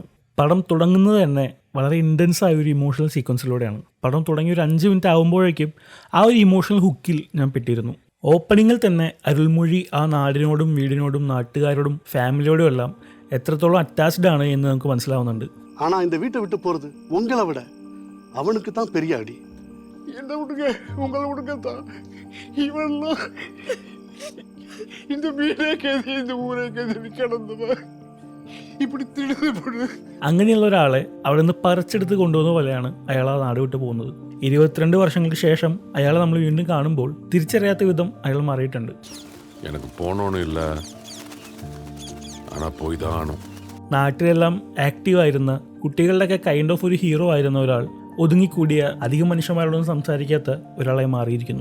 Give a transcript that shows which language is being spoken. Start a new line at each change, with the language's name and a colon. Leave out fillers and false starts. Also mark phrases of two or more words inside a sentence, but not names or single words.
Malayalam: പടം തുടങ്ങുന്നത് തന്നെ വളരെ ഇൻറ്റൻസ് ആയ ഒരു
English: emotional sequence-ലൂടെയാണ്.
Malayalam: പടം തുടങ്ങി ഒരു 5 മിനിറ്റ് ആകുമ്പോഴേക്കും ആ ഒരു
English: emotional hook-ിൽ
Malayalam: ഞാൻ പെട്ടിരുന്നു. ഓപ്പണിങ്ങിൽ തന്നെ അരുൾമൊഴി ആ നാടിനോടും വീടിനോടും നാട്ടുകാരോടും ഫാമിലിയോടും എല്ലാം എത്രത്തോളം അറ്റാച്ച്ഡ് ആണ് എന്ന് നമുക്ക് മനസ്സിലാവുന്നുണ്ട്.
Tamil: ஆனால் இந்த வீட்டை விட்டு போகிறது உங்களை விட அவனுக்கு தான் பெரிய அடி. என்ன விடுங்க, உங்களை விடுங்க தான். இவெல்லாம் இந்த வீடே கேது, இந்த ஊரே கேது கிடந்தவ இப்படி തിടുന്നപ്പെടു.
Malayalam: അങ്ങനെയുള്ള ഒരാളെ അവിടെ നിന്ന് പറിച്ചെടുത്ത് കൊണ്ടുപോകുന്ന പോലെയാണ് അയാൾ ആ നാട് വിട്ട് പോകുന്നത്. 22 വർഷങ്ങൾക്ക് ശേഷം അയാളെ നമ്മൾ വീണ്ടും കാണുമ്പോൾ തിരിച്ചറിയാത്ത വിധം അയാൾ മാറിയിട്ടുണ്ട്. എനിക്ക് പോകണമെന്നില്ല, നാട്ടിലെല്ലാം ആക്റ്റീവായിരുന്ന, കുട്ടികളുടെയൊക്കെ
English: kind of
Malayalam: ഒരു ഹീറോ ആയിരുന്ന ഒരാൾ ഒതുങ്ങിക്കൂടിയ, അധികം മനുഷ്യന്മാരോടൊന്നും സംസാരിക്കാത്ത ഒരാളായി മാറിയിരിക്കുന്നു.